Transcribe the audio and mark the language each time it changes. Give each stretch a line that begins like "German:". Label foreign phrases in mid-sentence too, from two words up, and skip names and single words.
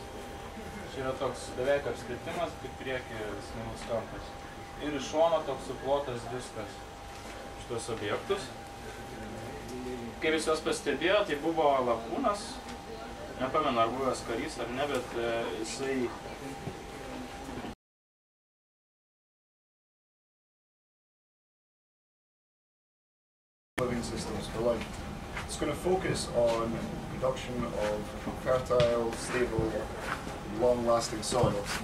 Lithuanian: Čia yra toks beveik apskritimas, kaip priekį smailus kampas. Ir iš šono toks suplotas diskas šitos objektus. Kaip jis juos pastebėjo, tai buvo lakūnas. Nepamenu, ar buvęs karys ar ne, bet jisai...
English: Living systems for life. It's going to focus on production of fertile, stable, long-lasting soils.